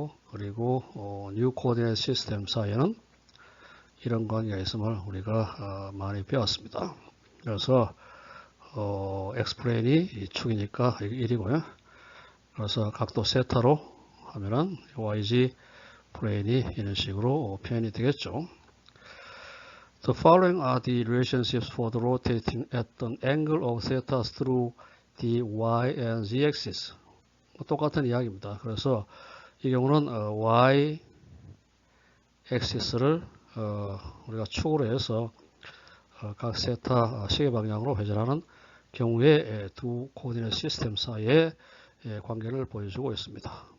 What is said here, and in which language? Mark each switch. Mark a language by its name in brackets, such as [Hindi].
[Korean] 그리고 뉴 코디네이트 시스템 사이에는 이런 관계가 있음을 우리가 많이 배웠습니다. 그래서 x 플레인이 축이니까 1이고요. 그래서 각도 세타로 하면은 yg 플레인이 이런 식으로 표현이 되겠죠. [English] The following are the relationships for the rotating at an angle of theta through the y and z axis. [Korean] 똑같은 이야기입니다. 그래서 이 경우는 y axis를 우리가 축으로 해서 각 세타 시계 방향으로 회전하는 경우에 두 코디네이트 시스템 사이의 관계를 보여주고 있습니다.